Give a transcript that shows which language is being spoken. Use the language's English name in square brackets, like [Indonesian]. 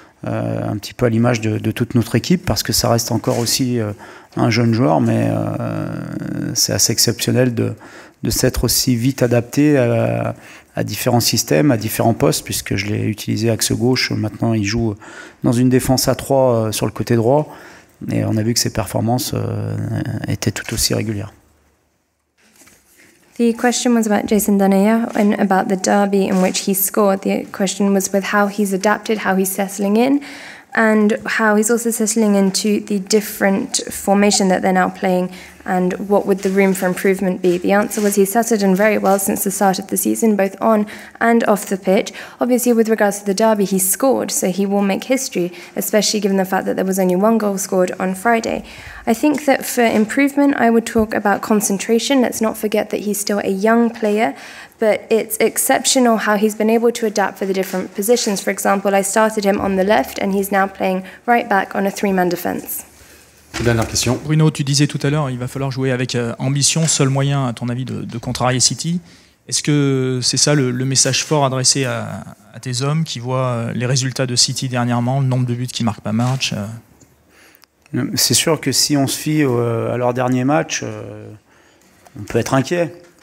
[French] Un petit peu à l'image de toute notre équipe, parce que ça reste encore aussi un jeune joueur, mais c'est assez exceptionnel de s'être aussi vite adapté à différents systèmes, à différents postes, puisque je l'ai utilisé axe gauche. Maintenant, il joue dans une défense à 3 sur le côté droit, et on a vu que ses performances étaient tout aussi régulières. [English] The question was about Jason Denayer and about the derby in which he scored. The question was with how he's adapted, how he's settling in, and how he's also settling into the different formation that they're now playing, and what would the room for improvement be? The answer was he's settled in very well since the start of the season, both on and off the pitch. Obviously, with regards to the derby, he scored, so he will make history, especially given the fact that there was only 1 goal scored on Friday. I think that for improvement, I would talk about concentration. Let's not forget that he's still a young player, but it's exceptional how he's been able to adapt for the different positions. For example, I started him on the left, and he's now playing right back on a 3-man defense. [French] Dernière question. Bruno, tu disais tout à l'heure, il va falloir jouer avec ambition, seul moyen, à ton avis, de contrarier City. Est-ce que c'est ça le message fort adressé à tes hommes qui voient les résultats de City dernièrement, le nombre de buts qu'ils marquent par match? C'est sûr que si on se fie à leur dernier match, on peut être inquiet.